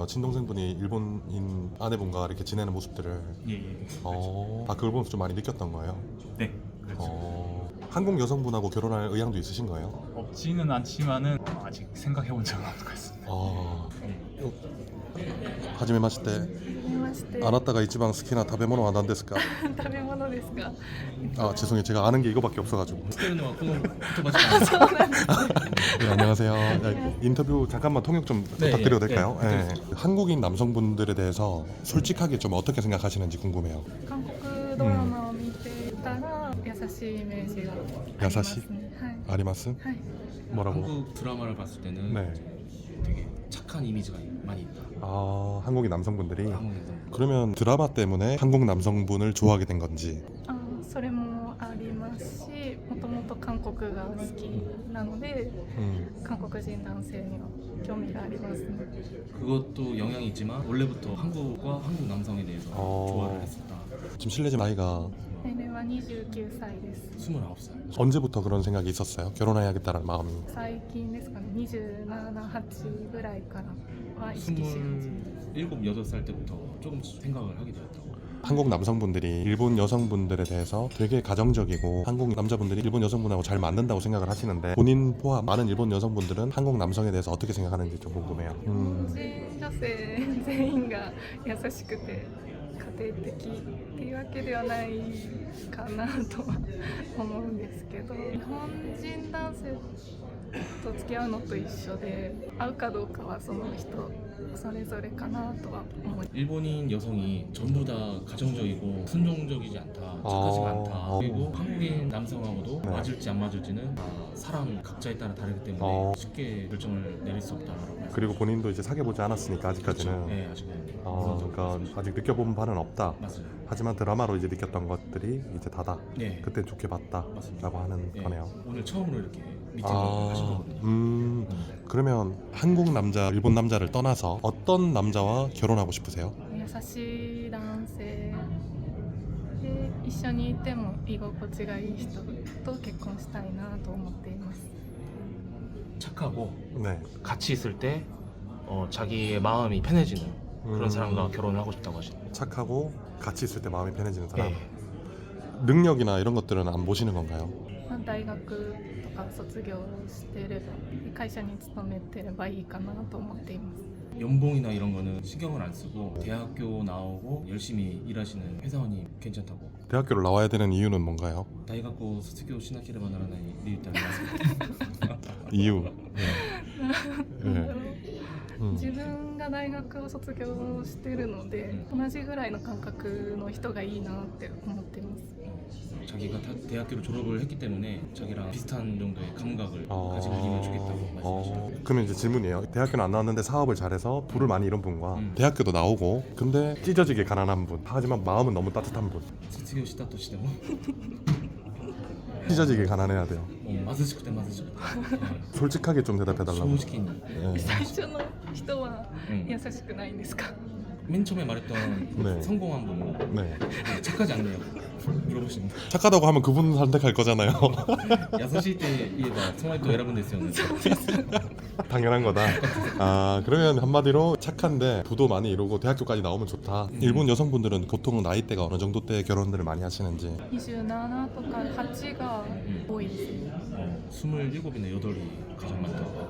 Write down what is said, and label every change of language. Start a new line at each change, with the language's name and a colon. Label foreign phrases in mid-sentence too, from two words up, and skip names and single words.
Korean: 친동생분이 일본인 아내분과 이렇게 지내는 모습들을. 예, 예. 아, 그걸 보면서 좀 많이 느꼈던 거예요. 네, 그렇죠. 한국 여성분하고 결혼할 의향도 있으신 거예요? 없지는 않지만은 아직 생각해 본 적은 없는 것 같습니다.
Japanese: あ、はじめまして. はじめまして。あなたが一番好きな食べ物は何ですか? 食べ物ですか。
Korean: 아, 죄송해요. 제가 아는 게 이거밖에 없어가지고.
Japanese: 作るのはこの言葉しかない。
Korean: 네, 안녕하세요. 네, 인터뷰 잠깐만 통역 좀 네, 부탁드려도 예, 될까요? 예, 네. 한국인 남성분들에 대해서 솔직하게 좀 어떻게 생각하시는지 궁금해요.
Japanese: 韓国ドラマを見ていたら優しいイメージがありますね。はい。 아리마스? はい。
Korean: 뭐라고? 한국 드라마를 봤을 때는 네. 되게 착한 이미지가 많이 있다. 아, 한국인 남성분들이. 한국에서. 그러면 드라마 때문에 한국 남성분을 좋아하게 된 건지.
Japanese: あ、それもありますし、もともと韓国が好きなので、 韓国人男性には興味がありますね。
Korean: 그것도 영향이 있지만 원래부터 한국과 한국 남성에 대해서 어. 좋아를 했었다. 지금 실례지만 나이가
Japanese: 年齢はは29歳です。
Korean: 29살. 언제부터 그런 생각이 있었어요? 결혼해야겠다는 마음이.
Japanese: 最近ですかね、27、8ぐらいからは意識し始め
Korean: 27, 8살 때부터 조금씩 생각을 하게 되었다고. 한국 남성분들이 일본 여성분들에 대해서 되게 가정적이고 한국 남자분들이 일본 여성분하고 잘 맞는다고 생각을 하시는데 본인 포함 많은 일본 여성분들은 한국 남성에 대해서 어떻게 생각하는지 좀 궁금해요.
Japanese: 日本人女性全員が優しくて家庭的っていうわけではないかなとは思うんですけど、日本人男性と付き合うのと一緒で合うかどうかはその人それぞれかなとは思います。
Korean: 일본인 여성이 전부 다 가정적이고 순종적이지 않다, 착하지가 않다. 그리고 한국인 남성하고도 네. 맞을지 안 맞을지는 다 사람 각자에 따라 다르기 때문에 쉽게 결정을 내릴 수 없다라고. 그리고 본인도 이제 사귀어보지 않았으니까 아직까지는. 네, 아직은. 그러니까 아직 느껴본 바는 없다. 맞아요. 하지만 드라마로 이제 느꼈던 것들이 이제 다다. 네. 그때 좋게 봤다라고 맞습니다. 하는 네. 거네요. 오늘 처음으로 이렇게 미팅을 하신 거거든요. 그러면 한국 남자, 일본 남자를 떠나서 어떤 남자와 결혼하고 싶으세요?
Japanese: 優しい男性で一緒にいても居心地がいい人と結婚したいなと思っています。
Korean: 착하고 네. 같이 있을 때 자기의 마음이 편해지는 그런 음. 사람과 결혼을 하고 싶다고 하시네요. 착하고 같이 있을 때 마음이 편해지는 사람. 네. 능력이나 이런 것들은 안 보시는 건가요?
Japanese: まあ大学とか卒業してれば会社に勤めてればいいかなと思っています。
Korean: 연봉이나 이런 거는 신경을 안 쓰고 대학교 나오고 열심히 일하시는 회사원이 괜찮다고. 대학교를 나와야 되는 이유는 뭔가요?
Japanese: 大学を卒業しなければならない理由ってありますか？
Korean: 이유. 네.
Japanese: 自分が大学を卒業してるので同じぐらいの感覚の人がいいなって思っています。
Korean: 자기가 대학교를 졸업을 했기 때문에 자기랑 비슷한 정도의 감각을 가진 분이면 좋겠다고 말씀하시네요. 그러면 이제 질문이에요. 대학교는 안 나왔는데 사업을 잘해서 부를 많이 이룬 분과 대학교도 나오고 근데 찢어지게 가난한 분 하지만 마음은 너무 따뜻한 분.
Japanese: 卒業したとしても
Korean: 찢어지게 가난해야 돼요.
Japanese: 貧しくて貧しくて
Korean: 솔직하게 좀 대답해달라고.
Japanese: 正直に
Korean: 네.
Japanese: 最初の人は優しくないんですか？
Korean: 맨 처음에 말했던 네. 성공한 분은 네. 착하지 않네요. 물어보시면 착하다고 하면 그분 선택할 거잖아요.
Japanese: 優しいって言えばその人を選ぶんですよね.
Korean: 당연한 거다. 아 그러면 한마디로 착한데 부도 많이 이루고 대학교까지 나오면 좋다. 일본 여성분들은 보통 나이대가 어느 정도 때 결혼들을 많이 하시는지.
Japanese: 27 とか8が多いですね。
Korean: 27이나 8이 가장 많다고.